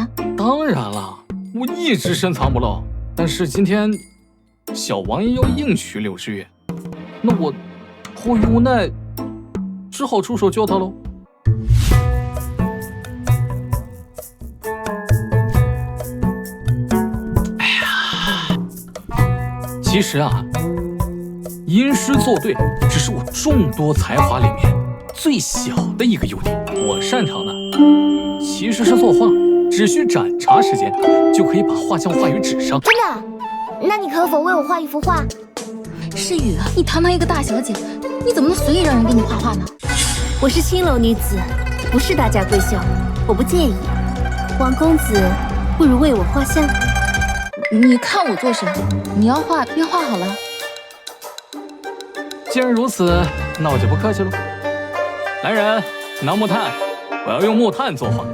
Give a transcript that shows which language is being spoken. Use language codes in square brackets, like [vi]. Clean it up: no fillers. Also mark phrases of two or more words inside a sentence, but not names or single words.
[zh] 當然了，我一直深藏不露。但是今天小王爺要硬娶柳之月，那我迫於無奈，只好出手救他嘍。哎呀，其實啊，吟詩作对只是我众多才华裡面最小的一個優點。我擅長的其實是作畫，只需斬茶時間就可以把畫像畫於紙上。真的？那你可否為我畫一幅畫？詩雨，你堂堂一個大小姐，你怎麼能隨意讓人給你畫畫呢？我是青樓女子，不是大家閨秀，我不介意。王公子，不如為我畫像。你看我做什麼？你要畫便畫好了。既然如此，那我就不客氣了。來人，拿木炭，我要用木炭作畫。